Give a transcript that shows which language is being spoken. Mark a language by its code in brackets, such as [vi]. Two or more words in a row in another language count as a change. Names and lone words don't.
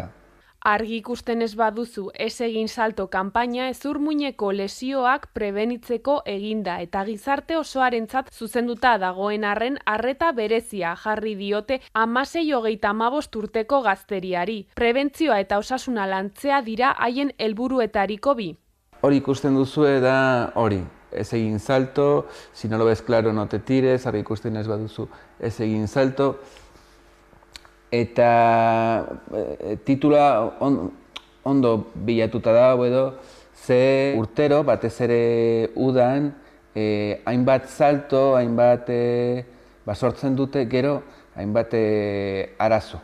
[eu] Argi ikusten ez baduzu ez egin salto kanpaina ezurmuineko lesioak prebenitzeko eginda eta gizarte osoarentzat zuzenduta dagoen arren arreta berezia jarri diote 16-35 urteko gazteriari. Prebentzioa eta osasuna lantzea dira haien helburuetariko bi. Hori ikusten duzue da hori. Ez egin salto, [es] si no lo ves claro no te tires, [eu] argi ikusten ez baduzu ez egin salto. Eta titula ondo bilatuta da, ze urtero, batez ere udan, hainbat salto, hainbat sortzen dute gero, hainbat arazo.